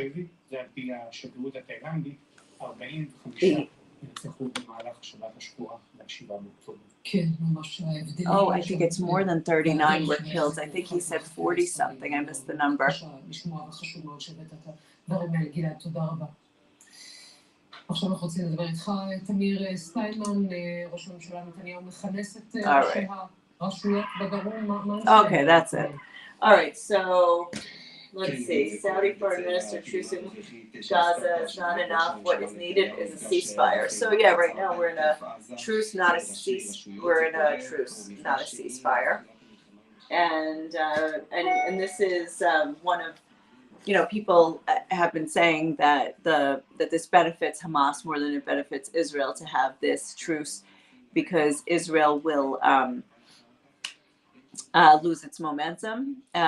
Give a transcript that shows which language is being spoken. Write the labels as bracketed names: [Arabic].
[Hebrew] בשבי, זה על פי השגרירות התאילנדית, 45 נרצחו במהלך שבת השבועה ב7 באוקטובר. כן, ממש ההבדלים. [English] Oh, I think it's more than 39 were killed. I think he said 40 something. I missed the number. [Hebrew] לשמוע, וחשוב מאוד שהבאת את הדברים האלה. גלעד, תודה רבה. עכשיו אנחנו רוצים לדבר איתך, תמיר סטיינמן, ראש הממשלה נתניהו מכנס את ראשי הרשויות בדרום. [English] Okay, that's it. All right, so let's see. Saudi Foreign Minister truce in Gaza is not enough. What is needed is a ceasefire. So yeah, right now we're in a truce, not a cease. We're in a truce, not a ceasefire. And this is one of, you know, people have been saying that that this benefits Hamas more than it benefits Israel to have this truce, because Israel will lose its momentum.